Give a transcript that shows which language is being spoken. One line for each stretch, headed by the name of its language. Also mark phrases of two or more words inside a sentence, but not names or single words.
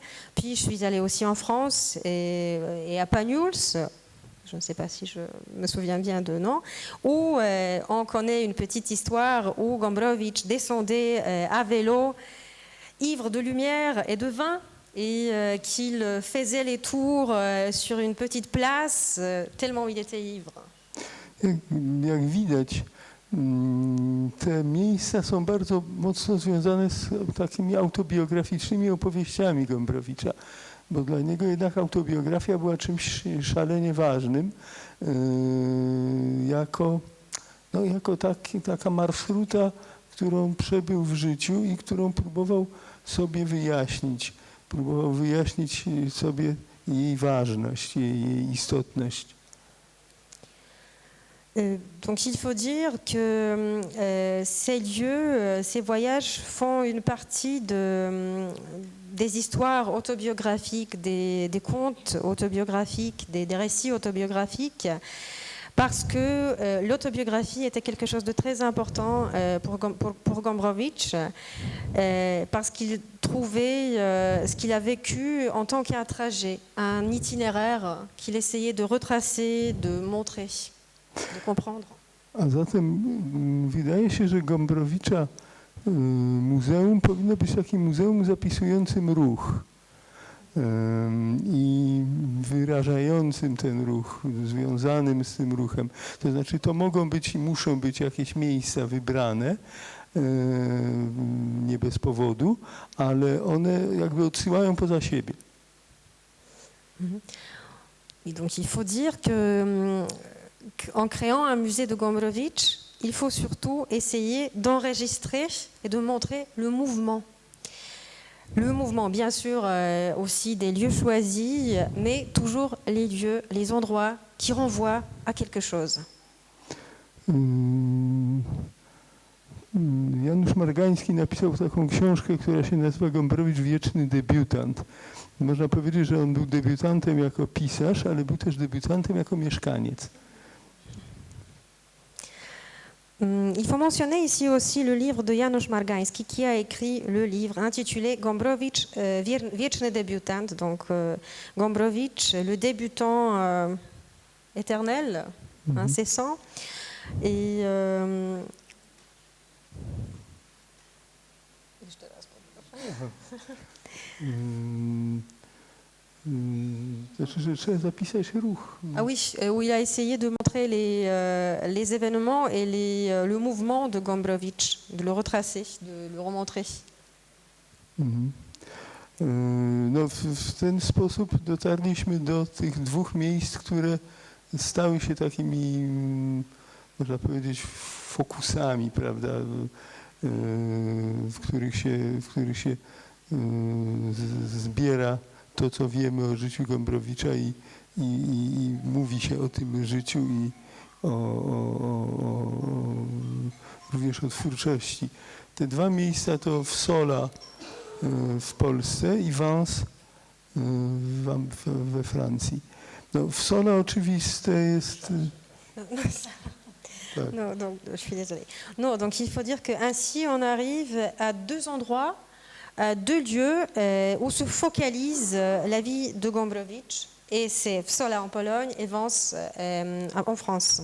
French: Puis je suis allée aussi en France et à Banyuls, je ne sais pas si je me souviens bien de nom, où on connaît une petite histoire où Gombrowicz descendait à vélo, ivre de lumière et de vin, et qu'il faisait les tours sur une petite place, tellement il était ivre.
Polish: Jak widać, te miejsca są bardzo mocno związane z takimi autobiograficznymi opowieściami Gombrowicza, bo dla niego jednak autobiografia była czymś szalenie ważnym, jako taka marszruta, którą przebył w życiu i którą próbował sobie wyjaśnić. Próbował wyjaśnić sobie jej ważność, jej istotność.
French: Donc il faut dire que ces lieux, ces voyages font une partie des histoires autobiographiques, des contes autobiographiques, des récits autobiographiques, parce que l'autobiographie était quelque chose de très important pour Gombrowicz, parce qu'il trouvait ce qu'il a vécu en tant qu'un trajet, un itinéraire qu'il essayait de retracer, de montrer. De comprendre.
Polish: A zatem wydaje się, że Gombrowicza muzeum powinno być takim muzeum zapisującym ruch i wyrażającym ten ruch, związanym z tym ruchem. To znaczy to mogą być i muszą być jakieś miejsca wybrane, nie bez powodu, ale one jakby odsyłają poza siebie.
French: Et donc il faut dire que en créant un musée de Gombrowicz, il faut surtout essayer d'enregistrer et de montrer le mouvement. Le mouvement, bien sûr, aussi des lieux choisis, mais toujours les lieux, les endroits qui renvoient à quelque chose.
Polish: Janusz Margański napisał taką książkę, która się nazywa Gombrowicz wieczny debiutant. Można powiedzieć, że on był debiutantem jako pisarz, ale był też debiutantem jako mieszkaniec.
French: Il faut mentionner ici aussi le livre de Janusz Margański qui a écrit le livre intitulé Gombrowicz, wieczny débutant, donc Gombrowicz, le débutant éternel, incessant. Et
Polish: Znaczy, że trzeba zapisać ruch.
French: Ah oui, où il a essayé de montrer les événements et le mouvement de Gombrowicz, de le retracer, de le remontrer. Mhm.
Polish: No, w ten sposób dotarliśmy do tych dwóch miejsc, które stały się takimi, można powiedzieć, fokusami, prawda, w których się zbiera to, co wiemy o życiu Gombrowicza i mówi się o tym życiu i również o twórczości. Te dwa miejsca to Wsola w Polsce i Vence we Francji. No, Wsola oczywiste jest...
French: Non, donc, je suis désolée. Non, donc il faut dire qu'ainsi on arrive à deux endroits, à deux lieux où se focalise la vie de Gombrowicz. Et c'est Wsola en Pologne et Vence en France.